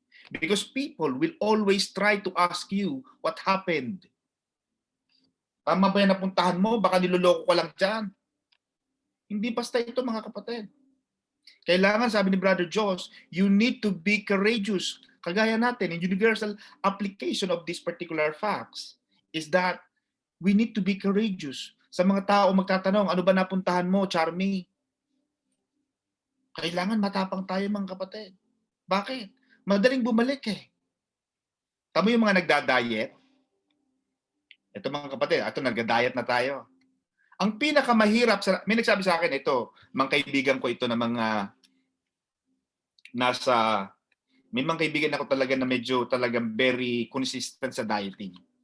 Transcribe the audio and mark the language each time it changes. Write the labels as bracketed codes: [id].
[en] Because people will always try to ask you what happened. [tl] Tama ba yan napuntahan mo? Baka niloloko ka lang dyan. Hindi basta ito mga kapatid. Kailangan, sabi ni Brother Josh, [en] you need to be courageous. [tl] Kagaya natin, [en] in universal application of these particular facts is that we need to be courageous. [tl] Sa mga tao magtatanong, ano ba napuntahan mo, Charmy? Kailangan matapang tayo mga kapatid. Bakit? Madaling bumalik eh. Tama yung mga nagda-diet. Ito mga kapatid, ito nagda-diet na tayo. Ang pinakamahirap, may nagsabi sa akin ito, mga kaibigan ko ito na mga may mga kaibigan ako talaga na medyo talagang [en] very consistent [tl] sa dieting.